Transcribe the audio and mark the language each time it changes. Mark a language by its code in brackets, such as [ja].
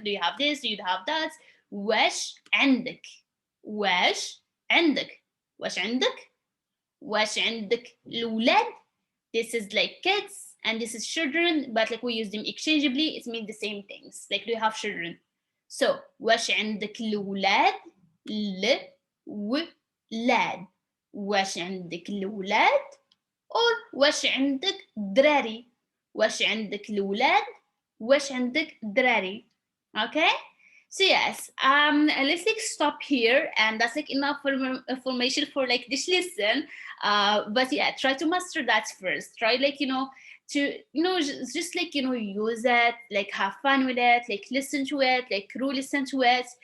[en] Do you have this? Do you have that? [ar] واش عندك. واش عندك. واش عندك. واش عندك الأولاد. [en] This is like kids and this is children, but like we use them exchangeably. It means the same things. Like do you have children? [ar] So واش عندك الأولاد. ولاد. واش عندك الولاد or واش عندك دراري. واش عندك الولاد. واش عندك دراري. [en] Okay. So yes, let's like stop here, and that's like enough information for like this lesson. But yeah, try to master that first. Try like to just like use it, like have fun with it, like listen to it, like really listen to it.